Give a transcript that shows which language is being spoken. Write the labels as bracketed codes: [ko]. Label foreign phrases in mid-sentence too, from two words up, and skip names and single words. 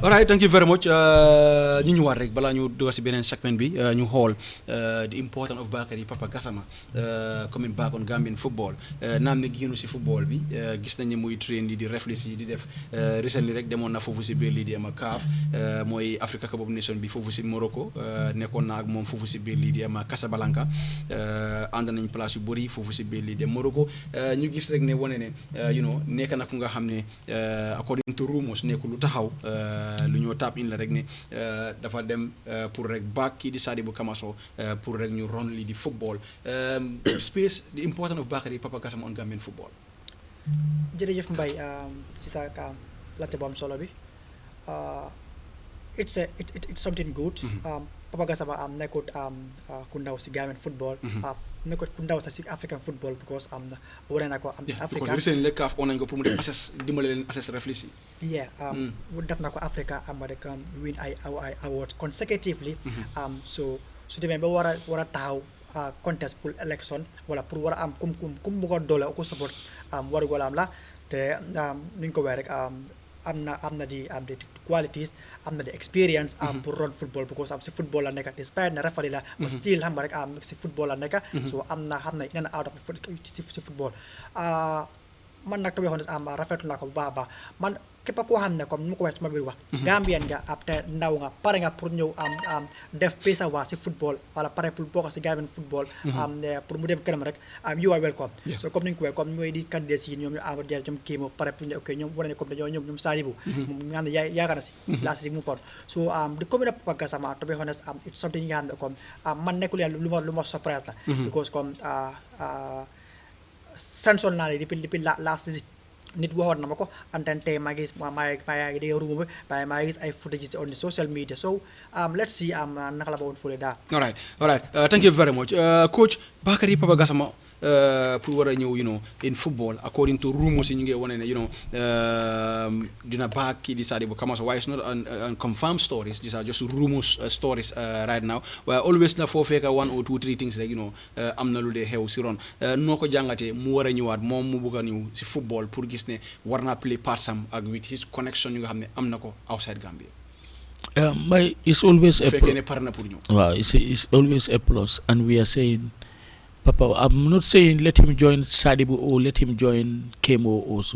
[en] all right thank you very much [wo] ñu ñëwaat rek balaa ñu dugg si beneen segment bi ñu xool [en] the importance of Bakary Papa Gassama coming back on Gambian football [wo] naam ne génnu si football bi gis nañ ne muy train di reflex yi di def recently rek demoon na foofu si biir lii di ama CAF mooy [en] Africa Cup of [wo] Nations bi foofu si Morocco nekkoon na ak moom foofu si biir lii di ama Casablanca ànd nañ place yu bëri foofu si biir lii di Morocco ñu gis rek ne wane ne nekk na ku nga xam ne [en] according to rumors [wo] nekku lu taxaw lu ñoo [en] tap in [wo] la rek ne dafa dem pour rek back kii di Sadibou Kamaso pour rek ñu ron li di football space [en] the importance of Bakary Papa Gassama on Gambian football. [wo] jërëjëf Mbaye si sa laajte bu am solo bi [en] it's something good. [wo] Papa Gassama nekkut ku ndaw si [en] Gambian football. [wo] nekkut ku ndaw sax si [en] African football [wo] because wane na ko Africa. because recently CAF on nañ ko pour mu def assess dimbale leen assess reflex yi. def na ko Africa American win ay [en] award consecutively. [wo] so su demee ba war a taxaw contest pour election wala pour war a am kum bëgg a doole ku support waru wala am la te ni ñu ko waxee rek am na di qualities am na di experience pour [en] run football [wo] because si football la nekk despite na referee la but still xam nga rek si football la nekk so am na [en] in and out of [wo] si football man nag [en] to be honest [wo] rafetlu naa ko bu baax a baax man képp koo xam ne comme ni ma ko waxee sama biir wax Gambien nga ab te ndaw nga pare nga pour ñëw def pesa waa si football wala pare pour bokk si Gambian football pour mu dem kanam rek [en] you are welcome [wo] so comme ni nga ko waxee comme mooy di candidat si ñoom ñu Amadou Dia ñoom kii mo pare pour ñu ok ñoom wane ne comme dañoo ñoom Sadibou moom nga xam ne yaakaar na si laa si mu port [en] so the commune of Papa Gassama to be honest it's something [wo] nga xam ne comme man nekkul yaa lu ma surprise la because comme sanson naa ne depuis [en] last visit [wo] nit waxoon na ma ko and then tey maa ngi dégg rumeur bi waaye maa ngi gis ay footage [en] on the social media so let's see [wo] naka la ba woon fële daal. [en] all right thank you very much coach Bakary Papa Gassama [wo] pour war a ñëw [en] in football according to rumors [wo] yi ñu ngi wane ne dina back kii di Sadibou Kamara waaye [en] it's not confirmed stories these are just rumors stories right now [wo] waaye always na foo fekk 1 or 2 3 things rek am na lu dee xew si ron noo ko jàngatee mu war a ñëwaat moom mu bëgg a ñëw si football pour gis ne war naa [en] play part [wo] sam ak [en] with his connection [wo] yu nga xam ne am na ko [en] outside Gambia. It's always a [wo] fekkee ne par na pour ñëw. [en] waaw it's always a plus and we are saying Papa, I'm not saying let him join Sadibou or let him join Kemo also.